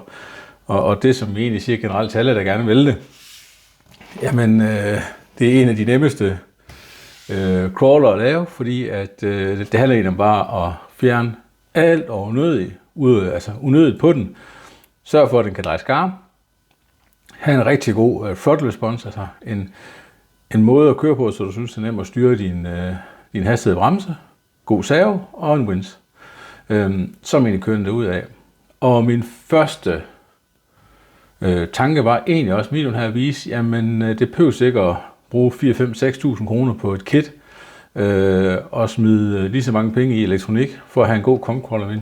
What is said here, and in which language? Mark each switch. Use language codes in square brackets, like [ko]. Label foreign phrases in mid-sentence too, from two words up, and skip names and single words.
[da] Og det, som vi egentlig siger generelt til alle, der gerne vil det, jamen, det er en af de nemmeste crawler at lave, fordi at, det handler egentlig om bare at fjerne alt og unødigt på den. Sørg for, at den kan dreje skarp. Have en rigtig god [en] throttle response, [da] altså en måde at køre på, så du synes, det er nemt at styre din hastighed bremse, god servo og en winch, som egentlig kører det ud af. Og min første tanke var egentlig også, videoen her at vise, jamen det behøves ikke at bruge 4-5-6.000 kroner på et kit, og smide lige så mange penge i elektronik, for at have en god COM-crawler.